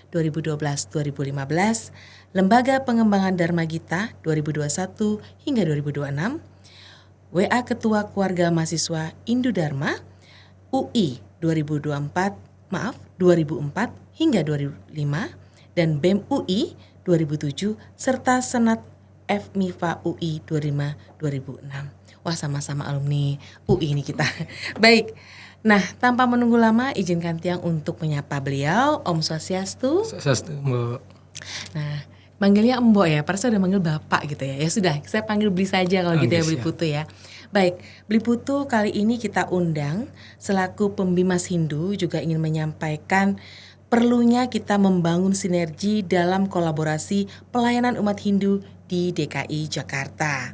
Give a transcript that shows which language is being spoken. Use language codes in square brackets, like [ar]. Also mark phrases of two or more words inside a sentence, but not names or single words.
[id] 2012-2015, Lembaga Pengembangan Dharma Gita 2021 hingga 2026, WA Ketua Keluarga Mahasiswa Hindu Dharma UI 2004 hingga 2005, dan BEM UI 2007 serta Senat FMIPA UI 2005-2006. Wah, sama-sama alumni UI ini kita. Baik. Nah, tanpa menunggu lama, izinkan Tiang untuk menyapa beliau. [ban] Om Swastiastu. [id] Swastiastu, Mbak. Nah, manggilnya Mbok ya, padahal udah manggil Bapak gitu ya. Ya sudah, saya panggil Bli saja kalau gitu ya, Bli Putu ya. Baik, Bli Putu kali ini kita undang selaku Pembimas Hindu juga ingin menyampaikan perlunya kita membangun sinergi dalam kolaborasi pelayanan umat Hindu di DKI Jakarta.